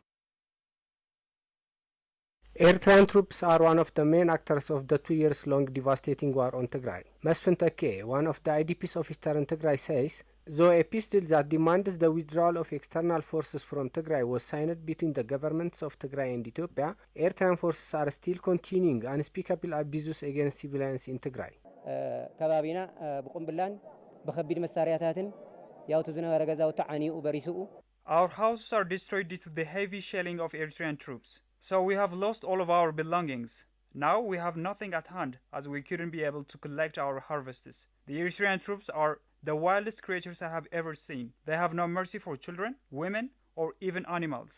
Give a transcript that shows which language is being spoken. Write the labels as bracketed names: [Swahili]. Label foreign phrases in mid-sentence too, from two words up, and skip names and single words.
[English] Eritrean troops are one of the main actors of the 2 years long devastating war on Tigray. Mesfin Take, one of the IDPs of Eastern Tigray, says, though a peace deal that demands the withdrawal of external forces from Tigray was signed between the governments of Tigray and Ethiopia, Eritrean forces are still continuing unspeakable abuses against civilians in Tigray. [Tigrinya] ከባቢና ብቁምብላን በከቢድ መሳሪያታትን ያው ተዝነበረ ገዛው ተዓኒኡ በሪስኡ [English] Our houses are destroyed due to the heavy shelling of Eritrean troops. So we have lost all of our belongings. Now we have nothing at hand as we couldn't be able to collect our harvests. The Eritrean troops are the wildest creatures I have ever seen. They have no mercy for children, women, or even animals.